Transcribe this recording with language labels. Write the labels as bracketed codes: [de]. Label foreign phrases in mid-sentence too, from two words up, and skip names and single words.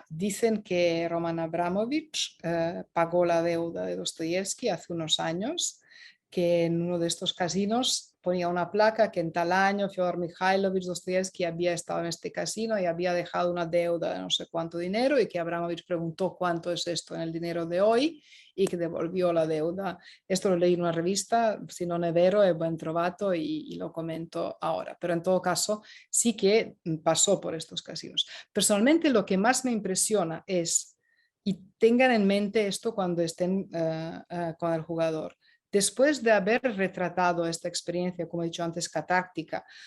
[es] Dicen que Roman Abramovich pagó la deuda de Dostoyevsky hace unos años, que en uno de estos casinos ponía una placa que en tal año Fyodor Mikhailovich Dostoyevsky había estado en este casino y había dejado una deuda de no sé cuánto dinero, y que Abramovich preguntó cuánto es esto en el dinero de hoy y que devolvió la deuda. Esto lo leí en una revista, [it] si non è vero, è ben trovato, [es] y lo comento ahora. Pero en todo caso, sí que pasó por estos casinos. Personalmente, lo que más me impresiona es, y tengan en mente esto cuando estén con el jugador, después de haber retratado esta experiencia, como he dicho antes, catártica,